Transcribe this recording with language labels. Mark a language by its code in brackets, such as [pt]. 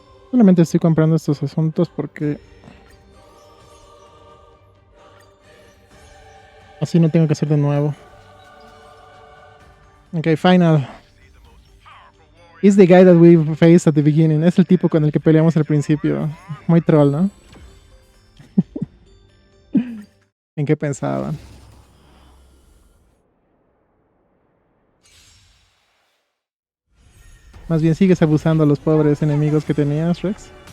[es] Solamente estoy comprando estos asuntos porque así no tengo que hacer de nuevo. [en] Okay, final. Is the guy that we faced at the beginning. [es] Es el tipo con el que peleamos al principio. Muy troll, ¿no? ¿En qué pensaban? Más bien sigues abusando a los pobres enemigos que tenías, Rex.